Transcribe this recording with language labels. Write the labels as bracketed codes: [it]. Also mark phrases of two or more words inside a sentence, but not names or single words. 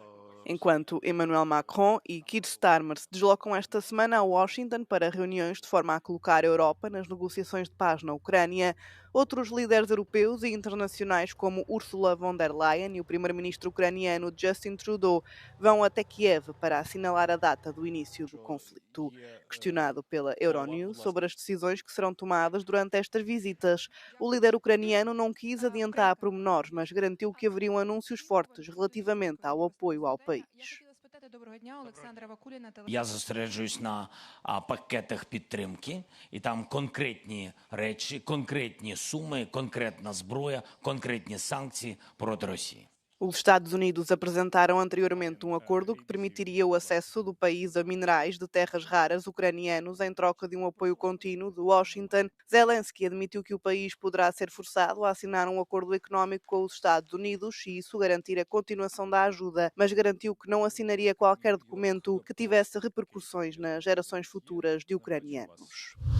[pt] Enquanto Emmanuel Macron e Keir Starmer se deslocam esta semana a Washington para reuniões de forma a colocar a Europa nas negociações de paz na Ucrânia, outros líderes europeus e internacionais como Ursula von der Leyen e o primeiro-ministro ucraniano Justin Trudeau vão até Kiev para assinalar a data do início do conflito. Questionado pela Euronews sobre as decisões que serão tomadas durante estas visitas, o líder ucraniano não quis adiantar pormenores, mas garantiu que haveriam anúncios fortes relativamente ao apoio ao país. [uk] Я зосереджуюсь на пакетах підтримки, і там конкретні речі, конкретні суми, конкретна зброя, конкретні санкції проти Росії. [pt] Os Estados Unidos apresentaram anteriormente um acordo que permitiria o acesso do país a minerais de terras raras ucranianos em troca de um apoio contínuo de Washington. Zelensky admitiu que o país poderá ser forçado a assinar um acordo económico com os Estados Unidos se isso garantir a continuação da ajuda, mas garantiu que não assinaria qualquer documento que tivesse repercussões nas gerações futuras de ucranianos.